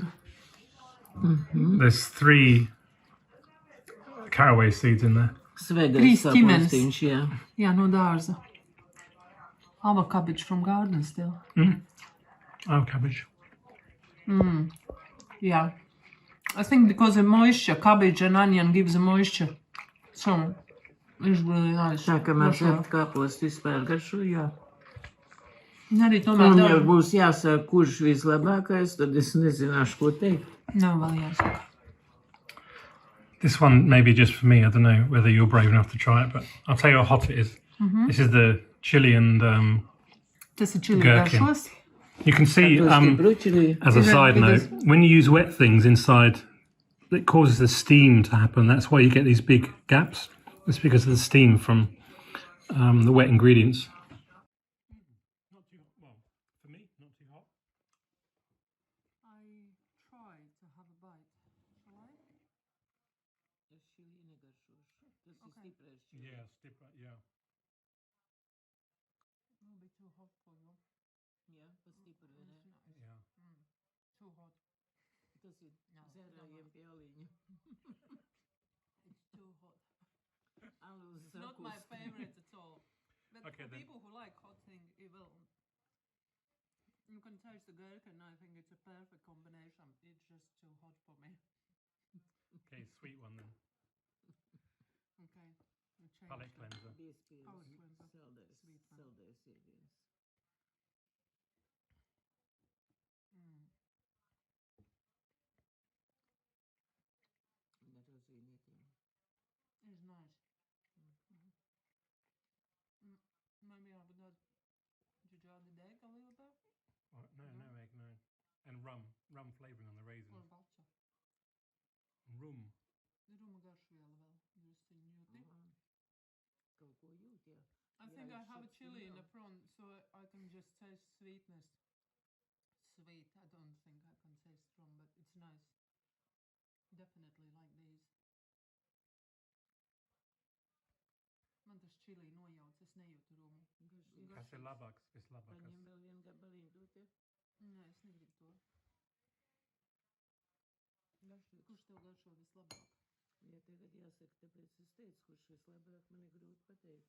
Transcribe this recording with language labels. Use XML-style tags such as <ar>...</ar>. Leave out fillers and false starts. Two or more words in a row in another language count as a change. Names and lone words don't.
<en>There's 3 caraway seeds in there.</en> <lv>Svaigais ķimenes. kāpostiņš, jā. Yeah, no dārza.</lv> <en>Our cabbage from garden still. Oh, cabbage. Yeah. I think because the moisture, cabbage and onion gives a moisture. So, it's really nice.</en> <lv>Tā kā man</lv> <en>For sure.</en> <lv>šeit kāposti vispār garšo, jā. Arī tomēr Un ja dārza. būs jāsaka, kurš vislabākais, tad es nezināšu, ko teikt. Nav vēl jāsaka.</lv> <en>This one may be just for me. I don't know whether you're brave enough to try it, but I'll tell you how hot it is. This is the chili and</en> <lv>Tas ir čili</lv> <en>Gherkin.</en> <lv>garšos.</lv> <en>you can see,</en> <lv>Bruķerī.</lv> <en>as a Is it side note, because- when you use wet things inside, it causes the steam to happen. That's why you get these big gaps. It's because of the steam from the wet ingredients. Not too hot. Well, for me, not too hot. I tried to have a bite. Shall I? Yeah, stiff, yeah. It will be too hot for you.</en> <lv>Jā, pastipri, vai ne?</lv> <en>Yeah. Too hot.</en> <lv>Tas ir zērājiem pie aliņa.</lv> <en>It's too hot.</en> <lv>Alus</lv> <en>It's not my favorite at all. But Okay, for then. people who like hot things, it will. You can taste the gherkin. I think it's a perfect combination. It's just too hot for me. Okay, sweet one then. Okay. We change Palate that. cleanser.</en> <lv>Biespīlis.</lv> <en>Palate cleanser.</en> <lv>Saldais.</lv> <en>Sweet one.</en> <lv>Saldais ēdiens. Ar rozīnītiem.</lv> <en>It's nice. Maybe I would add. Did you add the egg a little bit? Oh, no egg, no. And rum flavouring on the Or raisins. butter? Rum.</en> <lv>Ruma garšviela vēl. Jūs viņu jūti? Kaut ko jūt, jā.</lv> <en>I Yeah, think I it have a should chili in smell. the front, so I can just taste sweetness. Sweet, I don't think I can taste rum, but it's nice. Definitely like these.</en> <lv>Man tas chili nojauc, es nejūtu rumu. Garšīgs. Tas ir labāks, vislabākais. Paņem vēl vienu gabaliņu dot, ja? Nē, es negribu to. Garšīgs. Kurš tev garšo vislabāk? Ja tagad jāsaka, tāpēc es teicu, kurš vislabāk, man ir grūti pateikt.</lv>